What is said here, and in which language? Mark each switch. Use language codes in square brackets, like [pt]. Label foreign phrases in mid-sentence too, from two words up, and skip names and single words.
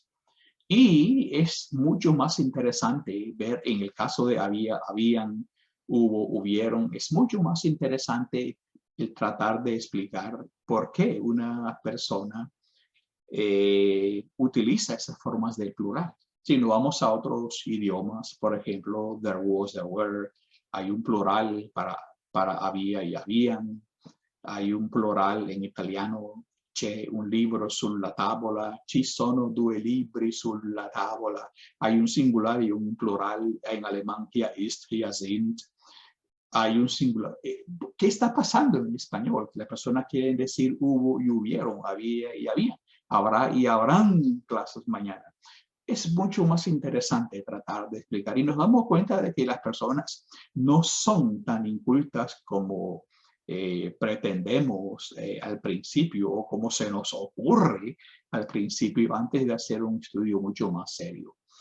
[es] Y es mucho más interesante ver en el caso de habían, hubo, hubieron, es mucho más interesante el tratar de explicar por qué una persona utiliza esas formas del plural. Si no vamos a otros idiomas, por ejemplo, [en] there was, there were, [es] hay un plural para había y habían, hay un plural en italiano, [it] c'è un libro sulla tavola, ci sono 2 libri sulla tavola, [es] hay un singular y un plural en alemán, [de] hier ist, hier sind, [es] hay un singular. ¿Qué está pasando en español? Las personas quieren decir hubo y hubieron, había y había, habrá y habrán clases mañana. Es mucho más interesante tratar de explicar y nos damos cuenta de que las personas no son tan incultas como pretendemos al principio o como se nos ocurre al principio antes de hacer un estudio mucho más serio.